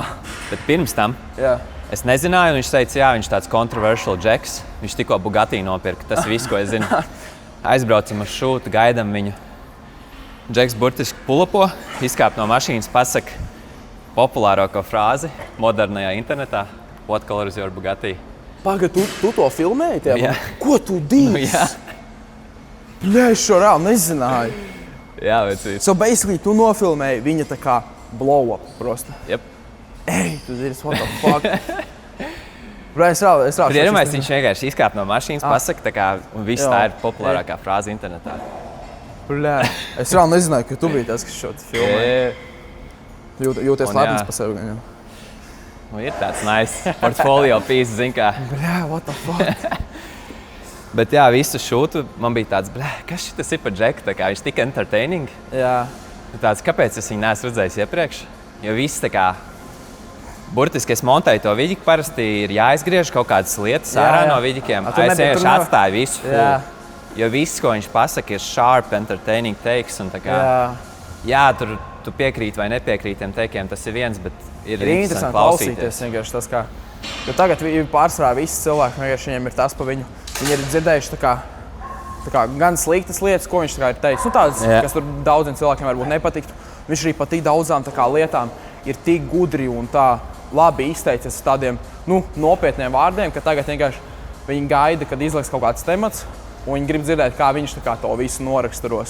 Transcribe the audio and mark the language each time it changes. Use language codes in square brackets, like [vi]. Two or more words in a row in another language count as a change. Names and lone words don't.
[lv] Bet pirms tam es nezināju, un viņš teica, viņš tāds controversial Džeks. Viņš tikko Bugatti nopirka, tas viss, ko es zinu. Aizbraucam uz šūtu, gaidam viņu. Džeks burtiski pulapo, izkāp no mašīnas, pasaka populārāko frāzi modernajā internetā. [en] What color is your Bugatti? [lv] Pagad, tu to filmēji? Ko tu dīvi? Bļa, es šo reāli nezināju. Jā, vecīt. [en] So basically, [lv] tu nofilmēji viņa tā kā [en] blow up [lv] prosta. Yep. Ej, tu zini, [en] what the fuck? [lv] Bļa, es reāli. Pirmais viņš vienkārši izkāp no mašīnas, pasaka tā kā, un viss tā ir populārākā frāze internetā. Bļa, es reāli nezināju, ka tu biji tas, kas šo te filmēji. Jūties lepns pa sevi gan jau. Nu, ir tāds [en] nice portfolio piece, [lv] zin kā. Bļa, [en] what the fuck? [lv] Bet jā, visu šūtu man bija tāds, kas šitas ir par Džeku, tā kā viņš tik entertaining. Jā. Tāds, kāpēc es viņu neesmu redzējis iepriekš? Jo viss tā kā, burtiski es montēju to vidiku, parasti ir jāizgriež kaut kādas lietas ārā no vidikiem. Es vienkārši atstāju visu full. Jo viss, ko viņš pasaka, ir [en] sharp, entertaining takes. [lv] Un tā kā, jā, tur tu piekrīt vai nepiekrīt tiem teikiem, tas ir viens, bet ir interesanti klausīties. Vienkārši tas kā, jo tagad pārsvarā visi cilvēki, vienkārši viņiem ir tas pa viņu. Viņi ir dzirdējuši tā kā gan sliktas lietas, ko viņš tā kā ir teicis. Nu, tādas, kas tur daudziem cilvēkiem varbūt nepatiktu. Viņš arī par tik daudzām tā kā lietām ir tik gudri un tā labi izteicies tādiem nopietniem vārdiem, ka tagad vienkārši viņi gaida, kad izliks kaut kāds temats, un viņi grib dzirdēt, kā viņš tā kā to visu noraksturos.